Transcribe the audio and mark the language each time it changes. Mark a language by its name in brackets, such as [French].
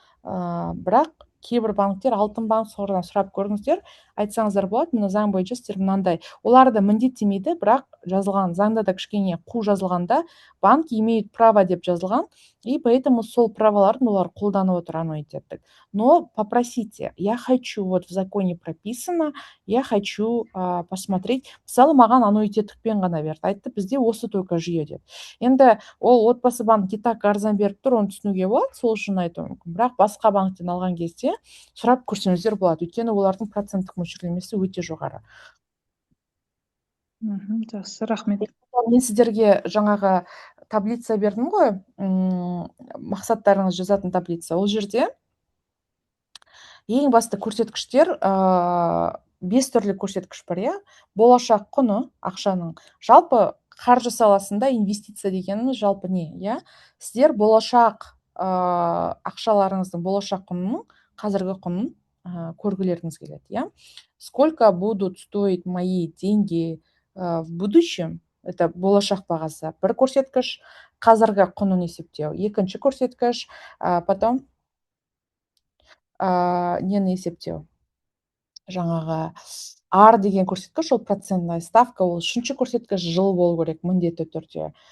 [Kazakh] Бірақ кейбір банктер, алтын банк, солардан сұрап көріңіздер, айтсаңыздар болады, міне заң бойынша сіздер мынандай. Оларды міндеттемейді, бірақ жазылған заңда да кішкене қу жазылғанда [Russian] банк имеет право [Kazakh] деп жазылған, [Russian] и поэтому [Kazakh] сол праволарын олар қолданып отыр аннуитеттік. [Russian] Но попросите, я хочу, вот в законе прописано, я хочу посмотреть. [Kazakh] Мысалы, маған аннуитеттікпен ғана берді. Айтты, бізде осы только жүйе деп. Енді ол отбасы банк [Russian] и так [Kazakh] арзан беріп тұр, оны түсінуге болады, сол үшін айтуым мүмкін. Бірақ басқа банктен алған кезде сұрап көрсеңіздер болады, өйткені олардың проценттік мөлшерлемесі өте жоғары. Жақсы, рахмет. Мен сіздерге жаңағы таблица бердім ғой, мақсаттарыңыз жазатын таблица. Ол жерде ең басты көрсеткіштер 5 түрлі көрсеткіш бар, иә. Болашақ құны ақшаның. Жалпы қаржы саласында инвестиция дегеніміз жалпы не, иә. Сіздер болашақ ақшаларыңыздың болашақ құнының, қазіргі құнын көргілеріңіз келеді, иә. [Russian] Сколько будут стоить мои деньги в будущем? [Kazakh] Это болашақ бағасы. Бір көрсеткіш, қазіргі құнын есептеу. Екінші көрсеткіш, потом нені есептеу? Жаңағы деген көрсеткіш, ол процентная ставка, ол үшінші көрсеткіш жыл болу керек міндетті түрде.